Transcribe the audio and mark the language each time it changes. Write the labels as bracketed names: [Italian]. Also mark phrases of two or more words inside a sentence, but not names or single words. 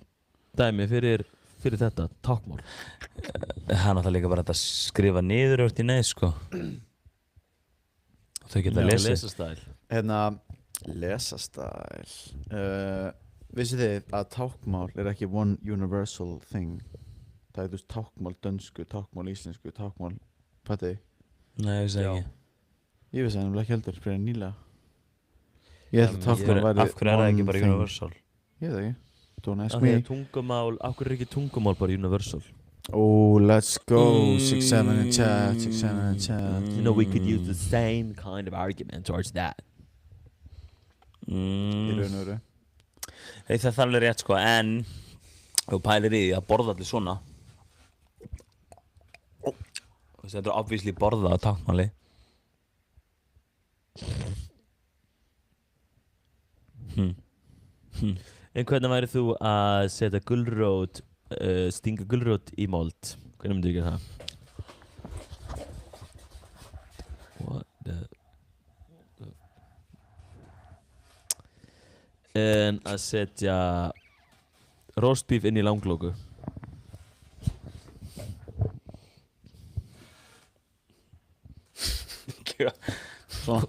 [Icelandic] translation dæmi fyrir þetta tákmál? Það er náttúrulega líka bara að skrifa niður út í neð, sko. Og þau geta lesið. Lesastæl. Hérna, lesastæl. Vissu þið að tákmál er ekki [English] one universal thing? [Icelandic] Það er þú veist tákmál dönsku, tákmál íslensku, tákmál, fattu þið? Nei, ég vissi það ekki. Ég vissi það nefnilega ekki heldur, fyrir nýlega. Ég held að tákmál væri Af hverju er það ekki bara [English] one thing. [Icelandic] universal? Ég veit það ekki. [English] Don't ask [Icelandic] Af [English] me. [Icelandic] því að tungumál, af hverju er ekki tungumál bara universal? [English] Oh, let's go. 6-7 in chat, 6-7 in chat. You know, we could use the same kind of argument towards that. [Icelandic] Í raun og veru. Það er alveg rétt, sko, en þú pælir í því að borða allir svona. Þetta er obviously borða á táknmáli. En hvernig væri þú að setja gulrót, stinga gulrót í mold? Hvernig myndu þú gera það? [English] What the... [Icelandic] En að setja roastbeef inn í langlóku. Svona.